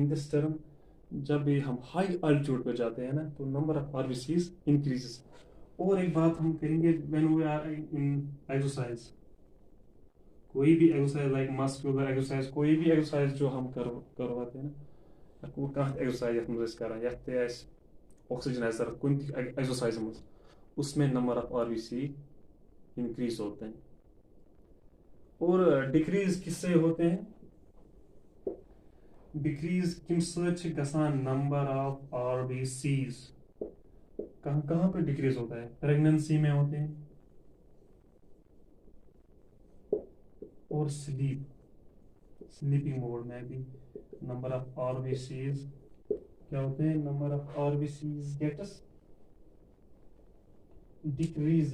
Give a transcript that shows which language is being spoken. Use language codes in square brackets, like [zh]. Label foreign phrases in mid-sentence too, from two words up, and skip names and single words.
[en] In this term [hi] जब भी हम [en] high altitude [hi] पे जाते हैं ना तो [en] number of RBCs increases. [hi] और एक बात हम करेंगे, [en] when we are in exercise, [hi] कोई भी एक्सरसाइज [en] like muscular exercise, [hi] कोई भी एक्सरसाइज जो हम करवाते हैं ना, वो कहाँ एक्सरसाइज [ks] यथ मज करान यथ ऑक्सीजन आए जरूरत कुन एक्सरसाइज मज, [hi] उसमें [en] number of RBC [hi] इंक्रीज होते हैं। और डिक्रीज किससे होते हैं, डिक्रीज [ks] किम सच गसान [en] number of RBCs. [hi] कहाँ कहाँ पे डिक्रीज होता है, प्रेगनेंसी में होते हैं और [en] sleeping mode [hi] में भी [en] number of RBCs [hi] क्या होते हैं, [en] number of RBCs gets decrease.